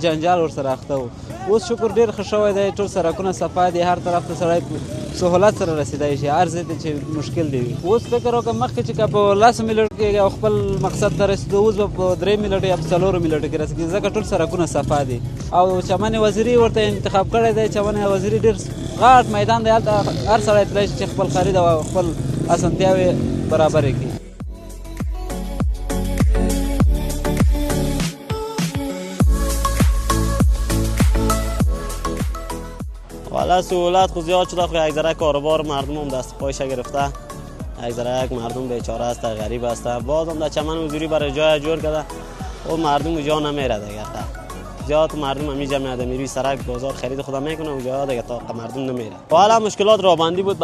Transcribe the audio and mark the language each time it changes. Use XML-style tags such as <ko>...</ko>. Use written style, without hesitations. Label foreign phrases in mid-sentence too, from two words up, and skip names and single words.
<ps>جنجال ورسره اخته و اوس شکر ډېر ښه شوی دی ټول سړکونه صفا دي هر طرف ته سړی سهولت سره رسېدی شي هر ځای ته چې مشکل دی اوس فکر وکړه مخکې چې که په 10 منټو کې او خپل مقصد ته رسېدو اوس به په 3 منټو یا په 4 منټو کې رسېږي ځکه ټول سړکونه صفا دي او چمن وزیري ورته انتخاب کړی دی چمن وزیري ډېر غاټ میدان دی هلته هر سړی تللی شي چې خپل خرید او خپل اسانتیاوې برابرې کړي</ps> <fa>والا سهولت خود زیاد شده خود یک ذره کاروبار مردم هم دست پایش گرفته یک ذره یک مردم بیچاره است غریب است باز هم در چمن حضوری برای جای جور کرده و مردم اونجا نمیره دیگه زیاد مردم همیشه میاد میری سرک بازار خرید خودم میکنه اونجا دیگه تا مردم نمیره حالا مشکلات رابندی بود</fa>